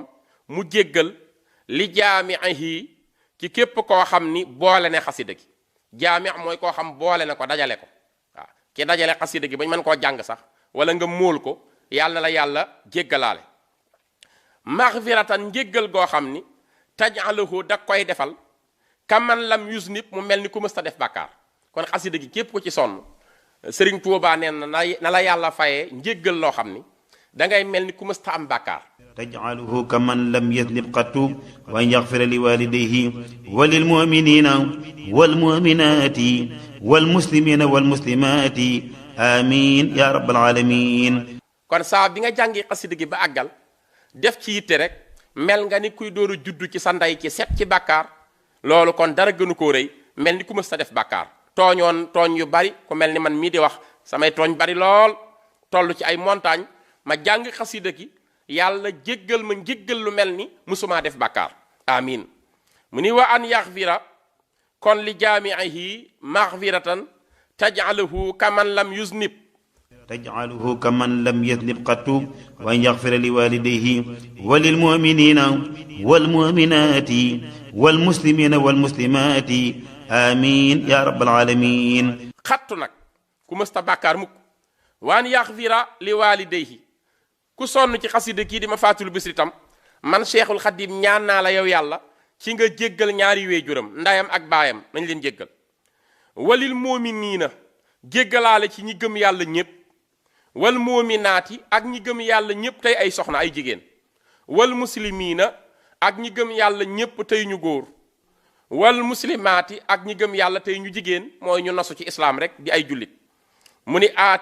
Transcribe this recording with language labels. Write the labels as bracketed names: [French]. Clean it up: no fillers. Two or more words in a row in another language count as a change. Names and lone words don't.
[Wolof] mu jéggal [Arabic] لجامعه [Wolof] ci képp koo xam ni boole ne xasida gi jaami mooy koo xam boole na ko dajale ko waaw ki dajale xasida gi bañ mën koo jàng sax wala nga móol ko yàlla na la yàlla jéggalaale maxfiratan njéggal goo xam ni tajalahu da koy defal [Arabic] كمن لم يذنب [Wolof] mu mel ni ku mës ta def bàkkaar kon xasida gi képp ko ci sonn Sëriñ Tuubaa nee na la yàlla fayee njéggal loo xam ni dangay mel ni ku mës ta am bàkkaar [Arabic] تجعله كمن لم يذنب قط وأن يغفر لوالديه وللمؤمنين والمؤمنات والمسلمين والمسلمات آمين يا رب العالمين. [Wolof] kon saa bi nga jàngi xasida gi ba àggal def ci yitte rek mel nga ni kuy dooru juddu ci sa ndey ci set ci bàkkaar loolu kon dara gënu koo rëy mel ni ku mës ta def bàkkaar tooñ yu bari ku mel ni man mii di wax samay tooñ bari lool toll ci ay montagne ma jàng xasida gi yàlla jéggal ma njéggal lu mel ni musumaa def bàkkaar amin mu ni [Arabic] وأن يغفر [Wolof] kon [Arabic] لجامعه مغفرة تجعله كمن لم يذنب تجعله كمن لم يذنب قط وأن يغفر لوالديه وللمؤمنين والمؤمنات والمسلمين والمسلمات آمين يا رب العالمين. [Wolof] xattu nag ku mësta bàkkaar mukk [Arabic] وأن يغفر لوالديه [Wolof] ku sonn ci xasida kii di ma faatul bisri tam man Cheikhul Xadim ñaan naa la yow yàlla ci nga jéggal ñaari wéejuram ndayam ak baayam nañ leen jéggal. [Arabic] وللمؤمنين [Wolof] jéggalaale ci ñi gëm yàlla ñépp [Arabic] والمؤمنات [Wolof] ak ñi gëm yàlla ñépp tey ay soxna ay jigéen [Arabic] والمسلمين [Wolof] ak ñi gëm yàlla ñépp tey ñu góor [Arabic] والمسلمات [Wolof] ak ñi gëm yàlla tey ñu jigéen mooy ñu nosu ci islaam rek di ay jullit mu ni